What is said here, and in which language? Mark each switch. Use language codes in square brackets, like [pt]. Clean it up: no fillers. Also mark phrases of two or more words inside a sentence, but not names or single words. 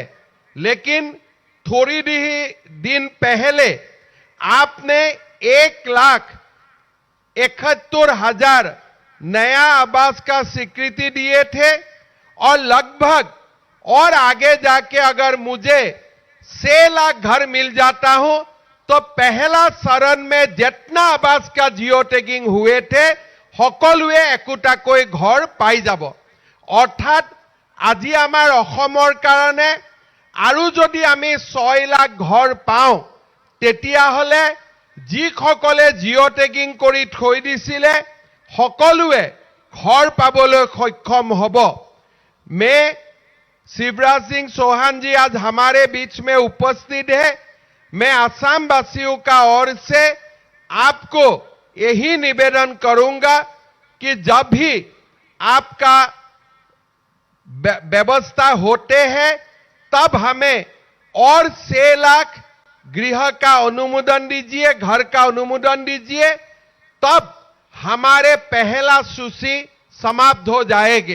[hi] लेकिन थोड़ी ही दिन पहले आपने 1,71,000 नया आवास का स्वीकृति दिए थे और लगभग और आगे जाके अगर मुझे 6 लाख घर मिल जाता हूं तो पहला शरण में जितना आवास का [en] geo tagging [hi] हुए थे [as] সকলোৱে একোটাকৈ ঘৰ পাই যাব। অৰ্থাৎ আজি আমাৰ অসমৰ কাৰণে আৰু যদি আমি 6 লাখ ঘৰ পাওঁ তেতিয়াহলে যিসকলে [en] geo tagging [as] কৰি থৈ দিছিলে সকলোৱে ঘৰ পাবলৈ সক্ষম হ'ব। [hi] मैं शिवराज सिंह चौहान जी आज हमारे बीच में उपस्थित है। मैं असम वासियों का ओर से आपको यही निवेदन करूंगा कि जब भी आपका व्यवस्था होते हैं तब हमें और 6 लाख गृह का अनुमोदन दीजिए, घर का अनुमोदन दीजिए, तब हमारे पहला सूची समाप्त हो जाएंगे।